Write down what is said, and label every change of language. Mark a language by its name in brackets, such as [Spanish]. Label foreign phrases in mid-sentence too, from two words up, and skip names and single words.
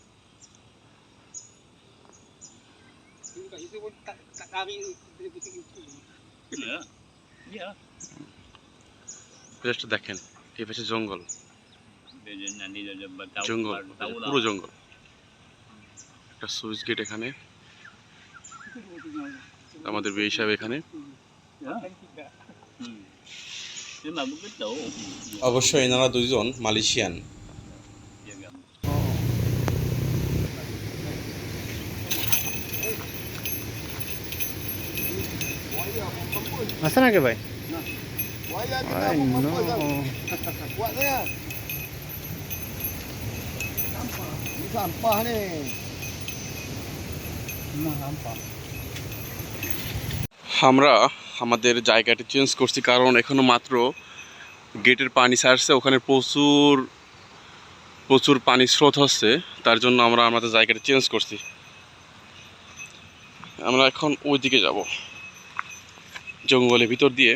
[Bangla] দেখেন এই পাশে জঙ্গল, জঙ্গল পুরো জঙ্গল। একটা সুইচ গেট এখানে, আমাদের বিয়ে সাহেব এখানে। অবশ্যই এনারা দুইজন মালয়েশিয়ান। [Malay] Masa nak ke bay? Ay no. Sampah ni. Sampah. [Bangla] আমরা আমাদের জায়গাটি চেঞ্জ করছি, কারণ এখনো মাত্র গেটের পানি ছাড়ছে, ওখানে প্রচুর প্রচুর পানি স্রোত হচ্ছে, তার জন্য আমরা আমাদের জায়গাটি চেঞ্জ করছি। আমরা এখন ওই দিকে যাব, জঙ্গলের ভিতর দিয়ে।